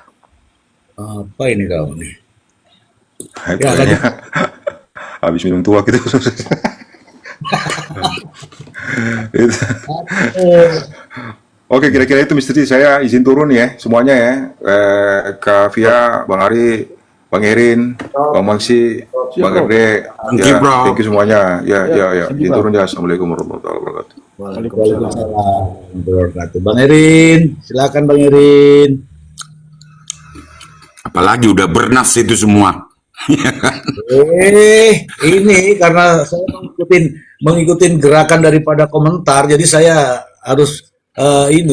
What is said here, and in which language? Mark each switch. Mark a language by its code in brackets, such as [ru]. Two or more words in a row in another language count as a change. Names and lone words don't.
[id] Apa ini kau nih? Ya, kayaknya habis minum tua gitu. Itu. Oke, kira-kira itu Mr. G. Saya izin turun ya, semuanya ya. Kak Via, Bang Ari, Bang Erin, Bang Maksi, Bang Erde, [en] Thank you, bro. thank you [id] semuanya. Ya. Izin turun ya. [ar] السلام عليكم ورحمة الله وبركاته. وعليكم السلام ورحمة الله وبركاته. [id] Bang Erin, silakan Bang Erin. Apalagi udah bernas itu semua. Ini karena saya mengikutin gerakan daripada komentar, jadi saya harus ini.